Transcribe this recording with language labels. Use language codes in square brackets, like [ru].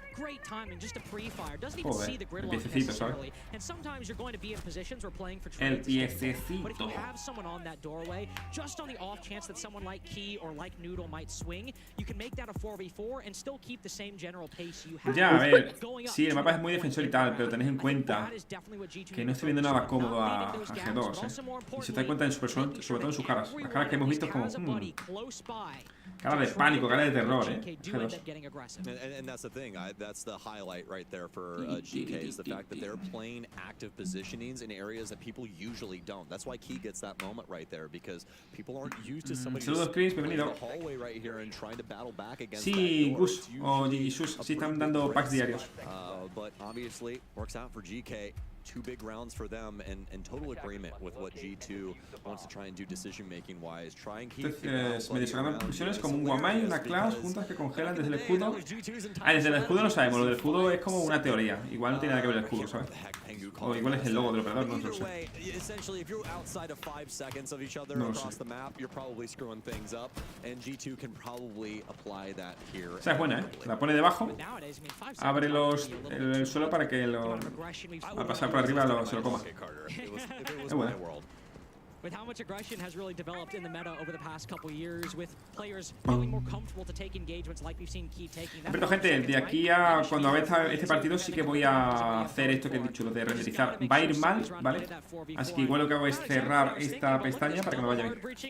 [en] Great timing, just a pre-fire. Doesn't even see the gridlock necessarily. And sometimes you're going to be in positions where playing for trades. But if you have someone on that doorway, just on the off chance that someone like Key or like Noodle might swing, you can make that a 4v4 and still keep the same general pace you have. [es] Ya, a ver, sí, el mapa es muy defensor y tal, pero tenéis en cuenta que no estoy viendo nada cómodo a G2, Y si os dais cuenta, sobre todo en sus caras. Las caras que hemos visto es como... Cara de pánico, cara de terror, G2. [en] And that's the thing. That's the highlight right there for GK is the fact that they're playing active positionings in areas that people usually don't. That's why Key gets that moment right there because people aren't used to somebody [es] Saludos, Chris, bienvenido. [en] hallway right here and trying to battle back against [es] Sí, Gus o Sus, sí están dando packs diarios. [en] But obviously works out for GK. 2 big rounds for them and total agreement with what G2 wants to try and do decision making wise. Try and keep [es] Entonces, me descargan misiones como un guamai y una class juntas que congelan desde el escudo. Ah, desde el escudo no sabemos, lo del escudo es como una teoría. Igual no tiene nada que ver el escudo, ¿sabes? O igual es el logo del operador, no lo sé. [en] Essentially, if you're outside of 5 seconds of each other across the map, you're probably screwing things up, and G2 can probably apply that here. [es] Esa es buena, La pone debajo, abre el suelo para que al pasar por arriba se lo coma. Es buena. [en] With how much aggression has really developed in the meta over the past couple years, with players feeling more comfortable to take engagements like we've seen Key taking. [es] Pero gente, de aquí a cuando acabe este partido sí que voy a hacer esto que he dicho, lo de renderizar. Va a ir mal, ¿vale? Así que igual lo que hago es cerrar esta pestaña para que me vaya bien.